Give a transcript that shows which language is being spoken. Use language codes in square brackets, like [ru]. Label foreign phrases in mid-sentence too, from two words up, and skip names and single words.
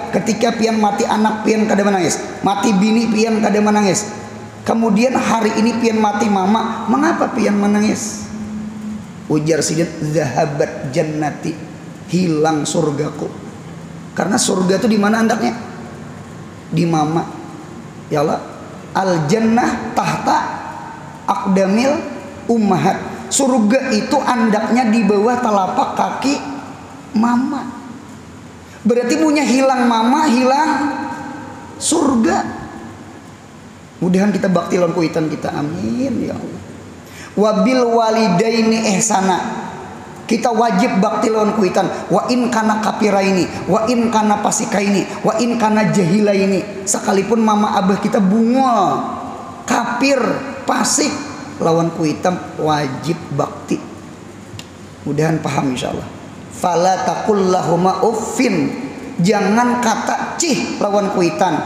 [bjn] Ketika pian mati anak pian kada menangis, mati bini pian kada menangis. Kemudian hari ini pian mati mama, mengapa pian menangis? Ujar sidin, [ar] ذهبت جنتي, [bjn] hilang surgaku. Karena surga itu di mana andaknya? Di mama. Ya Allah, [ar] الجنة تحت أقدام الأمهات. [bjn] Surga itu andaknya di bawah telapak kaki mama. Berarti punya hilang mama, hilang surga. Mudahan kita bakti lawan kuitan kita, [ar] آمين يا الله. وبالوالدين إحسانا, [bjn] kita wajib bakti lawan kuitan. [ar] وإن كانا كافرين وإن كانا فاسقين وإن كانا جاهلين. [bjn] Sekalipun mama abah kita bungol, kafir, pasik, lawan kuitan wajib bakti. Mudahan paham insyaallah. [ar] فلا تقل لهما أف, [bjn] jangan kata cih lawan kuitan.